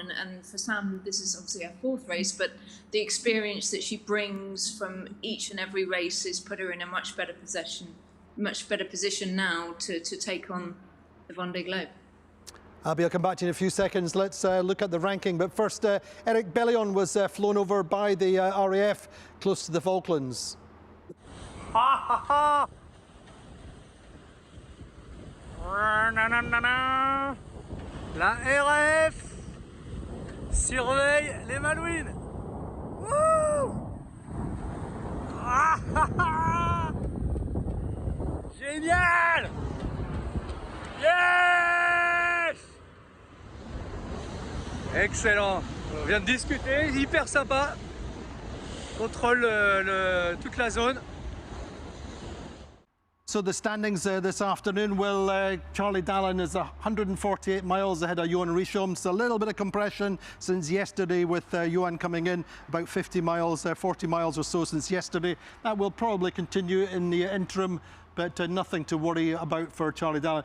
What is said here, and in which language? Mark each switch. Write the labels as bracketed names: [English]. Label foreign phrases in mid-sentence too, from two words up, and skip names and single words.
[English] And for Sam, this is obviously her fourth race, but the experience that she brings from each and every race has put her in a much better position now to take on the Vendée Globe. Abby, I'll come back to you in a few seconds. Let's look at the ranking. But first, Eric Bellion was flown over by the RAF close to the Falklands. Ha ha ha! [French] La RAF surveille les Malouines. Wouh! Ah ha ha! Génial! Yes! Excellent. On vient de discuter, hyper sympa. Contrôle toute la zone. [English] So the standings this afternoon, well, Charlie Dallin is 148 miles ahead of Yoann Richomme. So a little bit of compression since yesterday with Yoann coming in, about 50 miles, 40 miles or so since yesterday. That will probably continue in the interim, but nothing to worry about for Charlie Dallin.